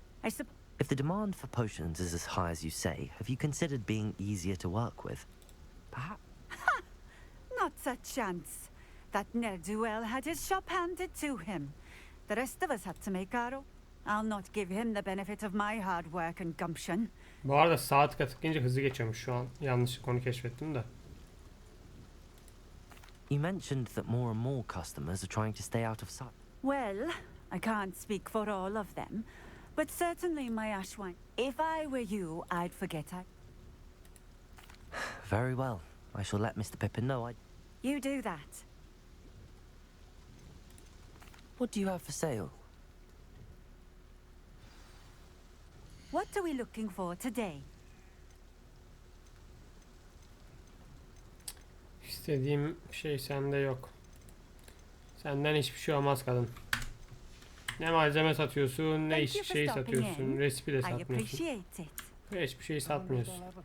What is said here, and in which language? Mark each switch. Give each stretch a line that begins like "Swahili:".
English: If the demand for potions is as high as you say, have you considered being easier to work with? Perhaps... Not a chance. That ne'er-do-well had his shop handed to him. The rest of us had to make our own. I'll not give him the benefit of my hard work and gumption.
Turkish: Bu arada saat tıklayınca hızlı geçiyormuş şu an. Yanlış konu keşfettim de.
English: You mentioned that more and more customers are trying to stay out of sight. Well, I can't speak for all of them, but certainly my ashwine. If I were you, I'd forget I... Very well. I shall let Mr. Pippin know I... You do that. What do you have for sale? What are we looking for today?
Turkish: İstediğim şey sende yok. Senden hiçbir şey olmaz kadın. Ne malzeme satıyorsun, ne hiçbir şey satıyorsun, resipi de satmıyorsun. Hiçbir şey satmıyorsun.